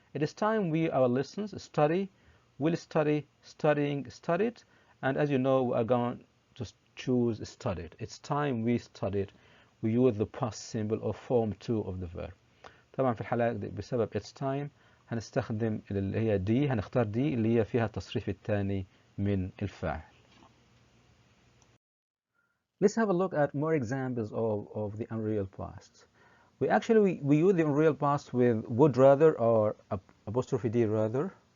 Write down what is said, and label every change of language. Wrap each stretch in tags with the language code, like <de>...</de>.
<en>It is time we our lessons study. Will study, studying, studied, and as you know, we are going to choose studied. It's time we studied. We use the past symbol or form 2 of the verb.</en> <ar>طبعا في الحالة بسبب</ar> <en>it's time</en> <ar>هنستخدم اللي هي دي، هنختار دي اللي هي فيها التصريف الثاني من الفاعل.</ar> <en>Let's have a look at more examples of the unreal past. We use the unreal past with would rather or apostrophe D rather.</en>